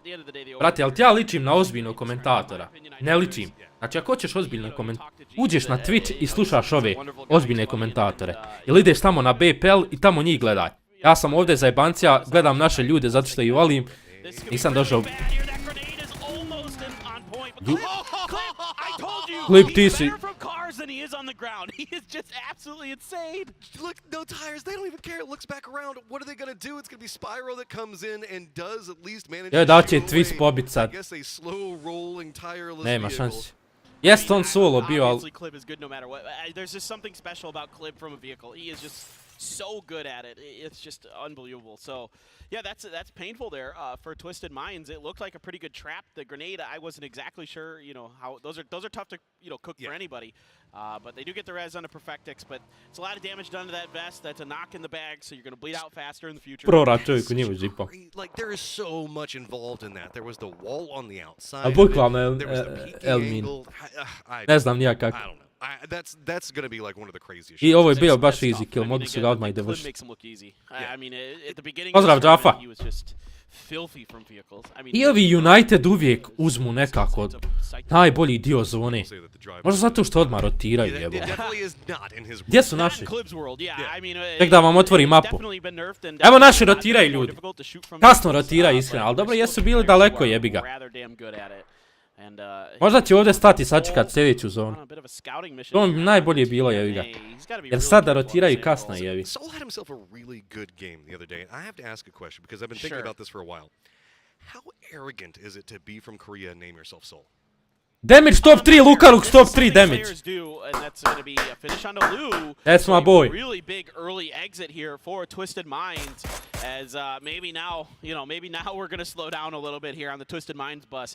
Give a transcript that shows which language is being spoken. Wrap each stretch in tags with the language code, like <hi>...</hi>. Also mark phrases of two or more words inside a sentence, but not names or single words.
<bs>Brate, ali ti ja ličim na ozbiljnog komentatora. Ne ličim. Znači, ako hoćeš ozbiljno uđeš na Twitch i slušaš ove ozbiljne komentatore. Ili ideš tamo na BPL i tamo njih gledaj. Ja sam ovdje za jebancija, gledam naše ljude zato što ih volim. Nisam došao... Clip, ti si...</bs> <en>And he is on the ground. He is just absolutely insane. Look, no tires. They don't even care. It looks back around. What are they going to do? It's going to be Spyro that comes in and does at least manage</en> <bs>to da će Twist pobit sad.</bs> <en>I guess a slow rolling tireless</en> <bs>Nema</bs> <en>vehicle.</en> <bs>šansi. Jest on solo bio, ali...</bs> <en>Obviously, Clip is good no matter what. There's just something special about Clip from a vehicle. He is just so good at it. It's just unbelievable. So, yeah, that's painful there for Twisted Minds. It looked like a pretty good trap. The grenade, I wasn't exactly sure, you know, how those are tough to, you know, cook for anybody. But they do get the res on the Perfectix, but it's a lot of damage done to that vest. That's a knock in the bag, so you're going to bleed out faster in the future. Like, there is so much involved in that. There was the wall on the outside.</en> <bs>A bukvalno Elmin. Ne znam nija kako.</bs> <en>I don't know. That's going to be like one of the craziest.</en> <bs>I ovo je bio baš</bs> <en>easy kill,</en> <bs>mogli su ga odmah i dovršiti. Pozdrav, Jaffa. I ovi United uvijek uzmu nekako najbolji dio zone. Možda zato što odmah rotiraju, jebo. Gdje su naši? Tek da vam otvori mapu. Evo naši rotiraju, ljudi. Kasno rotiraju, iskreno, ali dobro, jesu bili daleko, jebi ga. Možda će ovdje stati sačekat sljedeću zonu. To mi najbolje bilo, jevi ga. Jer sada rotiraju kasno, jevi.</bs> <en>Soul had himself a really good game the other day. I have to ask a question because I've been thinking about this for a while. How arrogant is it to be from Korea and name yourself Soul? Damage top 3, Lukaruk top 3 damage. That's my boy. Really big early exit here for Twisted Minds, as maybe now, you know, we're going to slow down a little bit here on the Twisted Minds bus.</en>